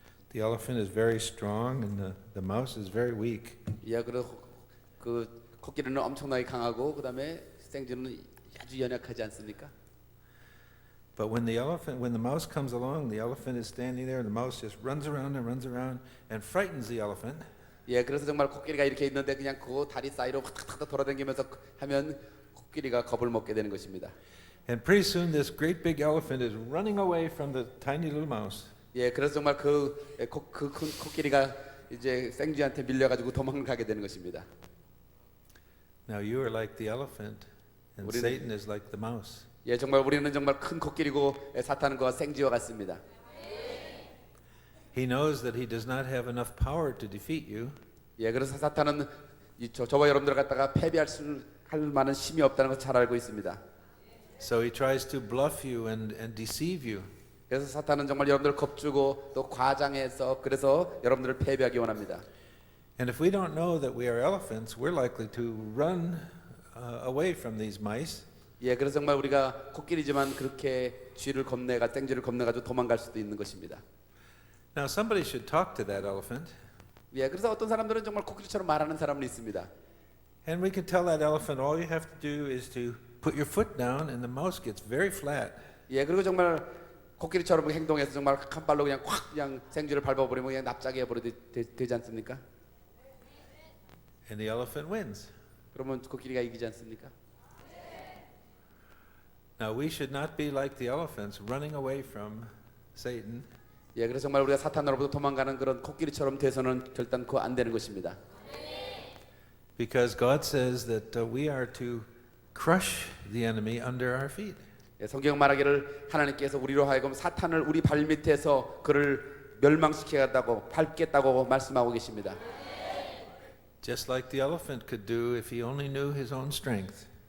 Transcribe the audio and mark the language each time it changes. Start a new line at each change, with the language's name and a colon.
English: The elephant is very strong and the mouse is very weak.
Korean: 예, 그 코끼리는 엄청나게 강하고 그다음에 생쥐는 아주 연약하지 않습니까?
English: But when the mouse comes along, the elephant is standing there and the mouse just runs around and frightens the elephant.
Korean: 예, 그래서 정말 코끼리가 이렇게 있는데 그냥 그 다리 사이로 탁탁 돌아다니면서 하면 코끼리가 겁을 먹게 되는 것입니다.
English: And pretty soon this great big elephant is running away from the tiny little mouse.
Korean: 예, 그래서 정말 그 큰 코끼리가 이제 생쥐한테 밀려가지고 도망을 가게 되는 것입니다.
English: Now you are like the elephant and
Korean: 우리는-
English: Satan is like the mouse.
Korean: 예, 정말 우리는 정말 큰 코끼리고 사탄은 그 생쥐와 같습니다.
English: He knows that he does not have enough power to defeat you.
Korean: 예, 그래서 사탄은 저와 여러분들 갖다가 할 만한 힘이 없다는 걸 잘 알고 있습니다.
English: So he tries to bluff you and deceive you.
Korean: 그래서 사탄은 정말 여러분들을 겁주고 또 과장해서 그래서 여러분들을 패배하기 원합니다.
English: And if we don't know that we are elephants, we're likely to run away from these mice.
Korean: 예, 그래서 정말 우리가 코끼리지만 그렇게 생쥐를 겁내가지고 도망갈 수도 있는 것입니다.
English: Now somebody should talk to that elephant.
Korean: 예, 그래서 어떤 사람들은 정말 코끼리처럼 말하는 사람은 있습니다.
English: And we can tell that elephant all you have to do is to put your foot down and the mouse gets very flat.
Korean: 예, 그리고 정말 코끼리처럼 행동해서 정말 한 발로 그냥 확 그냥 생쥐를 밟아버리면 그냥 납작해 버려도 되지 않습니까?
English: And the elephant wins.
Korean: 그러면 코끼리가 이기지 않습니까?
English: Now we should not be like the elephants running away from Satan.
Korean: 예, 그래서 정말 우리가 사탄으로부터 도망가는 그런 코끼리처럼 돼서는 결단코 안 되는 것입니다.
English: Because God says that we are to crush the enemy under our feet.
Korean: 예, 성경 말하기를 하나님께서 우리로 하여금 사탄을 우리 발 밑에서 그를 멸망시키겠다고 밟겠다고 말씀하고 계십니다.
English: Just like the elephant could do if he only knew his own strength.